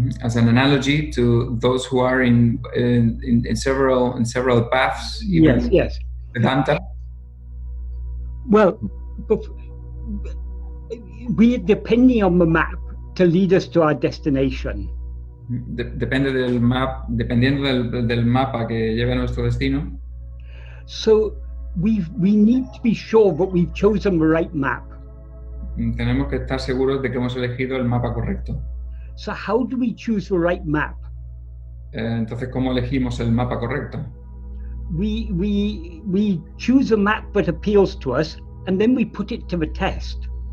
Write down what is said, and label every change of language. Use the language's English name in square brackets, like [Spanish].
[English] as an analogy to those who are in several paths, even Yes. Vedanta. Well, we are depending on the map to lead us to our destination. [Spanish] Dependiendo del mapa que lleve a nuestro destino. [English] So we need to be sure that we've chosen the right map. [Spanish] Tenemos que estar seguros de que hemos elegido el mapa correcto. [English] So how do we choose the right map? [Spanish] Entonces, ¿cómo elegimos el mapa correcto? [English] We choose a map that appeals to us, and then we put it to the test.